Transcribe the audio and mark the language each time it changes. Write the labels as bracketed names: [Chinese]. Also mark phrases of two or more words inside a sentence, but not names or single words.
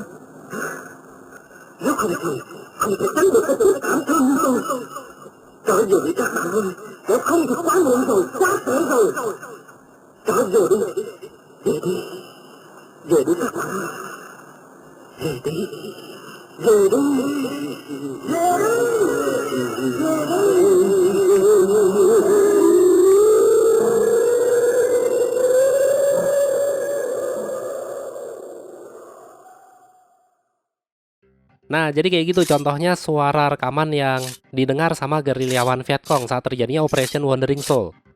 [Vietnamese] Nếu không thể tránh được cái sự cảm thương như tôi. Trở về đi các bạn ơi. Nếu không thì quá muộn rồi, quá trễ rồi. Trở về đi. Về đi các bạn ơi. Về đi. Về đi. [Indonesian] Nah, jadi kayak gitu contohnya suara rekaman yang didengar sama gerilyawan Vietcong saat terjadinya Operation Wandering Soul.